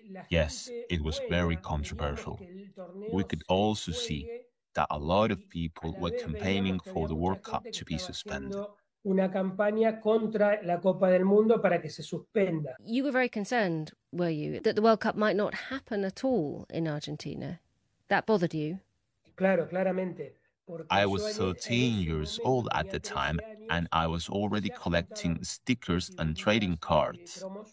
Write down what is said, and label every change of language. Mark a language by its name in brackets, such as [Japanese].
[English] Yes, it was very controversial. We could also see that a lot of people were campaigning for the World Cup to be suspended. [Spanish] Una campaña contra la Copa del Mundo para que se suspenda. [English] You were very concerned, were you, that the World Cup might not happen at all in Argentina? That bothered you? [Spanish] Claro, claramente. [English] I was 13 years old at the time, and I was already collecting stickers and trading cards.